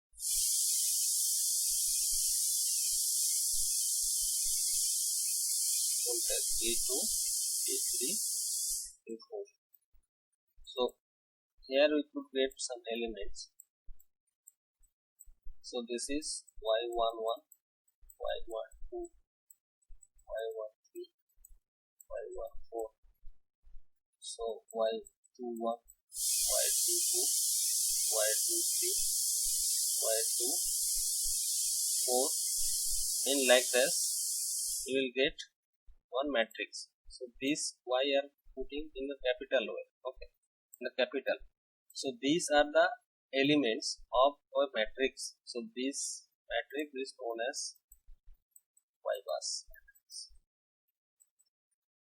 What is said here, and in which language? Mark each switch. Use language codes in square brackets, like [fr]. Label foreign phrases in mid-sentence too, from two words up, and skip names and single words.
[en] Voltage V2, V3, V4. So here we could get some elements. So this is Y11, Y12, Y13, Y14. So Y21, Y22, Y23, Y24. In like this, you will get one matrix. So this Y are putting in the capital way. Okay, in the capital. So these are the elements of a matrix. So this matrix is known as Ybus matrix.